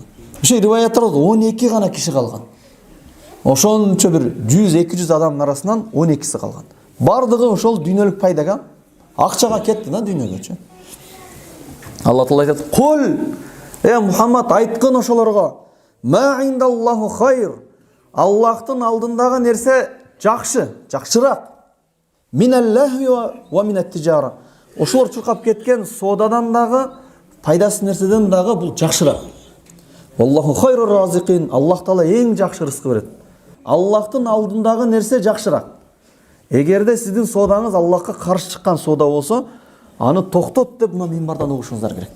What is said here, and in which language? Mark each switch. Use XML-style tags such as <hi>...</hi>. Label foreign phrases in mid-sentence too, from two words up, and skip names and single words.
<ky>Ошо риваяттарда 12 гана киши калган. Ошончо бир 100-200 адамдын арасынан 12си калган. Бардыгы ошол дүйнөлүк пайдага, акчага кетти да, дүйнөгөчү. Алла Таала айтат: "Кул, Мухаммад, айткын ошолорго,</ky> <ar>ما عند الله خير.</ar> <ky>Аллахтын алдындагы нерсе жакшы, жакшыраак.</ky> <ar>من اللهو ومن التجارة.</ar> <ky>Ошолор чуркап кеткен соодадан дагы, пайдасыз нерседен дагы бул жакшыраак.</ky> <ar>الله خير الرازقين.</ar> <ky>Аллах Таала эң жакшы рызкы берет. Аллахтын алдындагы нерсе жакшыраак. Эгерде сиздин соодаңыз Аллахка каршы чыккан соода болсо, аны токтот деп минбардан угушуңуздар керек.</ky>